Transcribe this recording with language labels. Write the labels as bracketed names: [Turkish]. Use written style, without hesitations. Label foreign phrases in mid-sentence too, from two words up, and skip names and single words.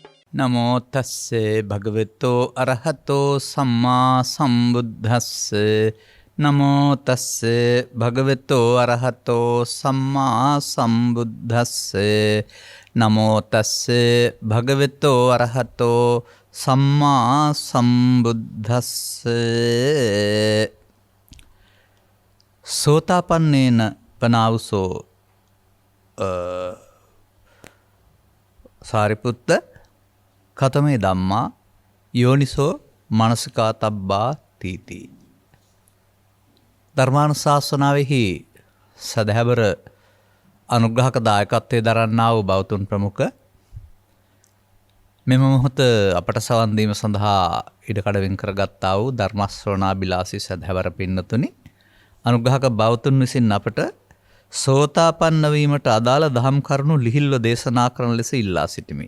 [Pali] නමෝ තස්සේ භගවතෝ අරහතෝ සම්මා සම්බුද්දස්සේ නමෝ තස්සේ භගවතෝ අරහතෝ සම්මා සම්බුද්දස්සේ නමෝ තස්සේ භගවතෝ අරහතෝ සම්මා සම්බුද්දස්සේ සෝතාපන්නේන පනාවසෝ සාරිපුත්ත කතමේ ධම්මා යෝනිසෝ මනසිකාතබ්බා තීති. [Sinhala] ධර්මානුශාසනාවෙහි සදහැවර අනුග්‍රහක දායකත්වයේ දරන්නා වූ බෞතුන් ප්‍රමුඛ මෙම මොහොත අපට සවන් දීම සඳහා ඉඩකඩ වෙන් කරගත්තා වූ ධර්ම ශ්‍රවණාබිලාසී සදහැවර පින්නතුනි, අනුග්‍රහක බෞතුන් විසින් අපට සෝතාපන්න වීමට අදාළ දහම් කරුණු ලිහිල්ව දේශනා කරන ලෙස ඉල්ලා සිටිමි.